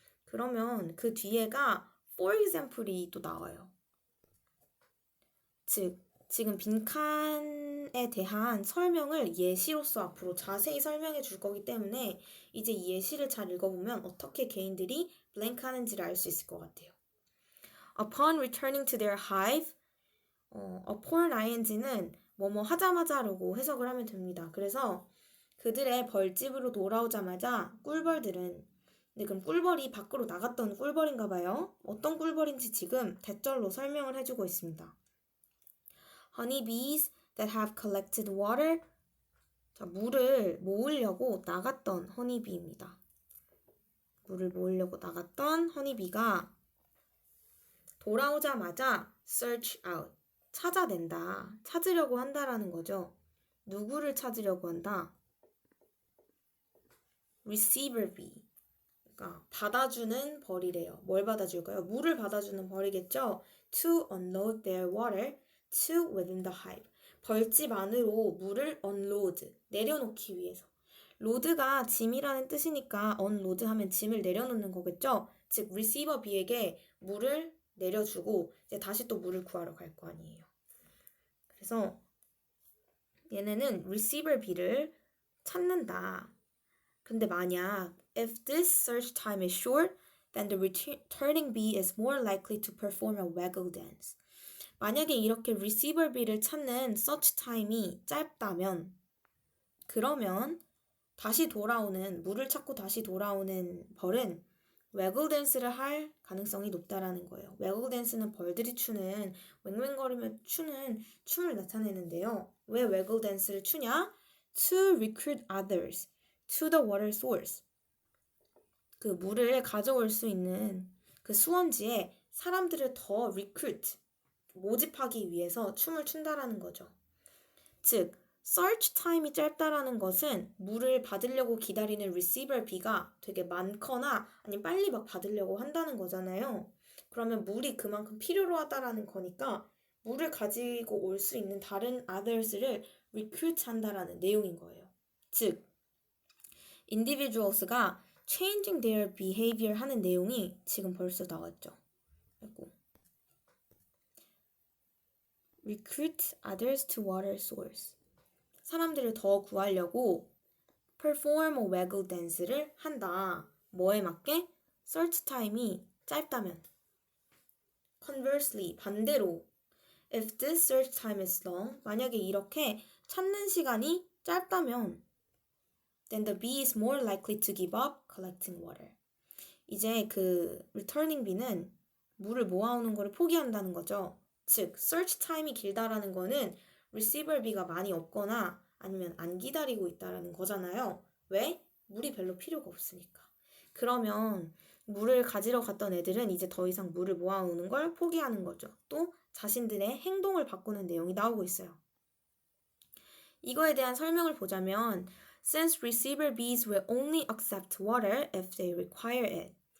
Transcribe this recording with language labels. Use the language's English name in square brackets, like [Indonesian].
[Korean] 그러면 그 뒤에가 [English] for example [Korean] 이 또 나와요. 즉, 지금 빈칸에 대한 설명을 예시로서 앞으로 자세히 설명해 줄 거기 때문에 이제 이 예시를 잘 읽어보면 어떻게 개인들이 blank 하는지를 알 수 있을 것 같아요. [English] Upon returning to their hive, upon ing는 [Korean] 뭐뭐 하자마자라고 해석을 하면 됩니다. 그래서 그들의 벌집으로 돌아오자마자 꿀벌들은 근데 그럼 꿀벌이 밖으로 나갔던 꿀벌인가 봐요. 어떤 꿀벌인지 지금 대절로 설명을 해주고 있습니다. [English] Honeybees that have collected water. [Korean] 자, 물을 모으려고 나갔던 허니비입니다. 물을 모으려고 나갔던 허니비가 돌아오자마자 [English] search out, [Korean] 찾아낸다, 찾으려고 한다라는 거죠. 누구를 찾으려고 한다? receiver bee, 그러니까 받아주는 벌이래요. 뭘 받아줄까요? 물을 받아주는 벌이겠죠? [English] To unload their water to within the hive. [Korean] 벌집 안으로 물을 unload, 내려놓기 위해서. 로드가 짐이라는 뜻이니까 unload 하면 짐을 내려놓는 거겠죠? 즉 receiver B에게 물을 내려주고 이제 다시 또 물을 구하러 갈 거 아니에요. 그래서 얘네는 receiver B를 찾는다. 근데 만약 [English] if this search time is short, then the returning bee is more likely to perform a waggle dance. [Korean] 만약에 이렇게 receiver bee를 찾는 search time이 짧다면 그러면 다시 돌아오는 물을 찾고 다시 돌아오는 벌은 waggle dance를 할 가능성이 높다라는 거예요. waggle dance는 벌들이 추는 왱왱거리며 추는 춤을 나타내는데요. 왜 waggle dance를 추냐? [English] To recruit others to the water source. [Korean] 그 물을 가져올 수 있는 그 수원지에 사람들을 더 recruit, 모집하기 위해서 춤을 춘다라는 거죠. 즉, search time이 짧다라는 것은 물을 받으려고 기다리는 receiver B가 되게 많거나 아니면 빨리 막 받으려고 한다는 거잖아요. 그러면 물이 그만큼 필요로 하다라는 거니까 물을 가지고 올 수 있는 다른 others를 recruit 한다라는 내용인 거예요. 즉, individuals가 [English] changing their behavior [Korean] 하는 내용이 지금 벌써 나왔죠. 그리고 [English] recruit others to water source. [Korean] 사람들을 더 구하려고 [English] perform a waggle dance [Korean] 를 한다. 뭐에 맞게? search time이 짧다면. [English] Conversely, [Korean] 반대로 [English] if this search time is long, [Korean] 만약에 이렇게 찾는 시간이 짧다면 [English] then the bee is more likely to give up collecting water. [Korean] 이제 그 returning bee는 물을 모아오는 거를 포기한다는 거죠. 즉, search time이 길다라는 거는 receiver bee가 많이 없거나 아니면 안 기다리고 있다라는 거잖아요. 왜? 물이 별로 필요가 없으니까. 그러면 물을 가지러 갔던 애들은 이제 더 이상 물을 모아오는 걸 포기하는 거죠. 또 자신들의 행동을 바꾸는 내용이 나오고 있어요. 이거에 대한 설명을 보자면 [English] Since receiver bees will only accept water if they require it.